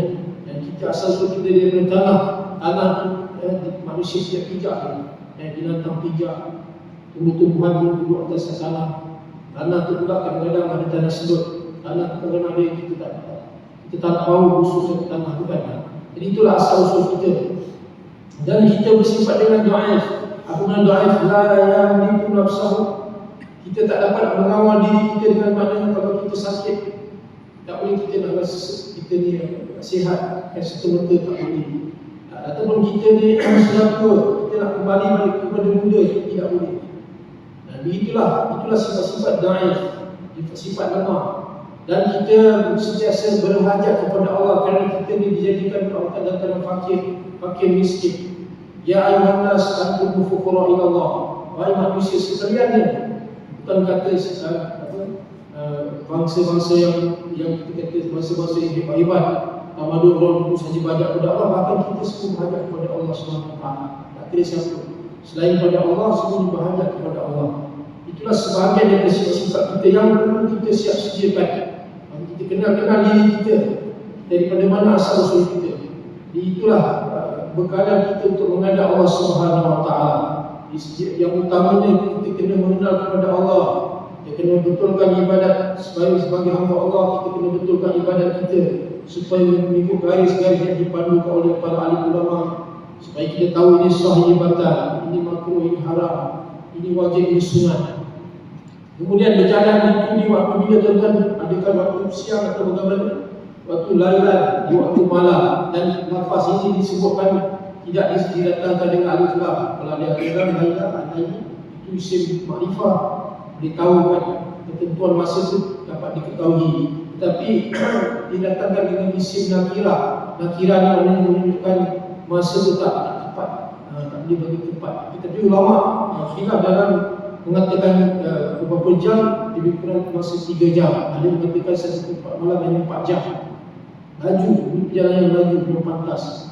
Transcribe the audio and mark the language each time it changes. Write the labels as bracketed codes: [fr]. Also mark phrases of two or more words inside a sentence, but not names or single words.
[ms] Dan kita asal kita daripada tanah manusia tidak pijak, binatang pijak, tumbuh-tumbuhan duduk atas tanah. Tanah tu pula kadang-kadang ada tanah sedut, tanah kadang-kadang ada yang kita tak tahu khusus tanah bukan. Jadi itulah asal usul kita. Dan kita bersifat dengan do'if. Apa makna do'if? [ar] لا يملك نفسه. [ms] Kita tak dapat mengawal diri kita dengan makna kalau kita sakit. Tak boleh kita nak rasa kita ni sihat, serta-merta tak boleh. Ataupun kita ni sudah tua, kita nak kembali balik kepada muda, tidak boleh. Dan itulah sifat-sifat do'if, sifat lemah. Dan kita sentiasa berhajat kepada Allah kerana kita ni dijadikan orang dalam fakir miskin. [ar] يا أيها الناس أنتم الفقراء إلى الله. [ms] Wahai manusia sekalian, bukan kata bangsa-bangsa yang kita kata bangsa-bangsa yang hebat-hebat, tamadun orang itu saja banyak kepada Allah, bahkan kita semua berhajat kepada Allah SWT. Tak kira siapa selain pada Allah, semua berhajat kepada Allah. Itulah sebahagian dari sifat-sifat kita yang perlu kita siap sediakan. Kita kenal diri kita, daripada mana asal usul kita. Jadi itulah bekalan kita untuk menghadap Allah SWT. Yang utamanya kita kena mengenal kepada Allah. Kita kena betulkan ibadat sebagai hamba Allah. Kita kena betulkan ibadat kita supaya mengikut garis-garis yang dipandukan oleh para alim ulama, supaya kita tahu ini sah, ini batal, ini makruh, ini haram, ini wajib, ini sunat. Kemudian berjalan itu di waktu bila tuan-tuan, adakah waktu siang atau bagaimana, waktu lailan, di waktu malam. Dan nafas ini disebutkan tidak didatangkan dengan alif lam. Kalau ada lailan, itu isim makrifah, ditahu kan ketentuan masa itu dapat diketahui. Tapi didatangkan dengan isim nakirah. Nakirah ni menunjukkan masa itu tak tepat, tak boleh bagi tepat. Tetapi ulama khilaf dalam mengatakan beberapa jam, lebih kurang masa 3 jam. Ada mengatakan satu tempat malam hanya 4 jam. Laju, perjalanan laju, belum pantas.